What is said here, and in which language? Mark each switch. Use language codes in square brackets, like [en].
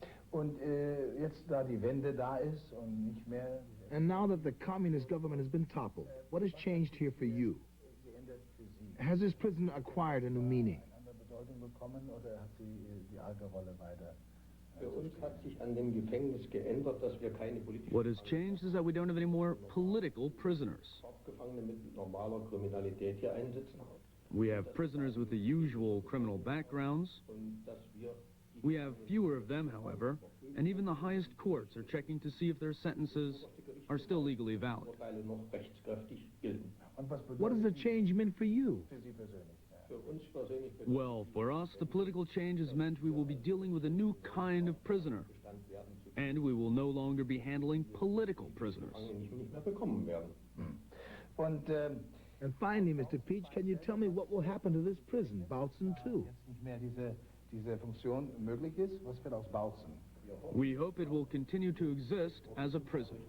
[de] Und jetzt, da die Wende da ist und nicht mehr... [en] And now that the communist government has been toppled, what has changed here for you? Has this prison acquired a new meaning? [de] ...eine Bedeutung bekommen oder hat sie die alte Rolle weiter? Für uns hat sich an dem Gefängnis geändert, dass wir keine politischen [en] What has changed is that we don't have any more political prisoners. [de] Gefangene mit normaler Kriminalität hier einsitzen. [en] We have prisoners with the usual criminal backgrounds. [de] Und dass wir [en] We have fewer of them, however, and even the highest courts are checking to see if their sentences are still legally valid. [de] Urteile noch rechtskräftig gelten. Und was [en] What has the change meant for you? [de] für Sie persönlich? Für uns persönlich [en] Well, for us, the political change has meant we will be dealing with a new kind of prisoner, [de] bestand werden zu [en] and we will no longer be handling political prisoners. [de] nicht mehr bekommen werden. Und [en] And finally, Mr. Peach, can you tell me what will happen to this prison, Bautzen II? [de] jetzt nicht mehr diese Funktion möglich ist, was wird aus Bautzen? [en] We hope it will continue to exist as a prison.